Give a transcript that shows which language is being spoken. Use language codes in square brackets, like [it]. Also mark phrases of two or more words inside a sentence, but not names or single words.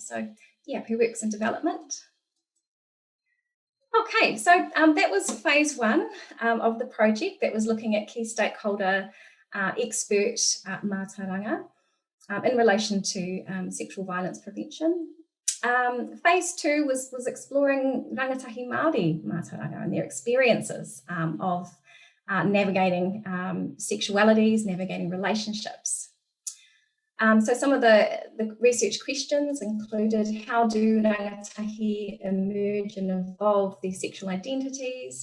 [en] So her work's in development. Okay, so that was phase one of the project that was looking at key stakeholder expert mātauranga in relation to sexual violence prevention. Phase two was exploring [mi] rangatahi Māori mātauranga [en] and their experiences of navigating sexualities, navigating relationships. So some of the research questions included: how do rangatahi emerge and evolve their sexual identities?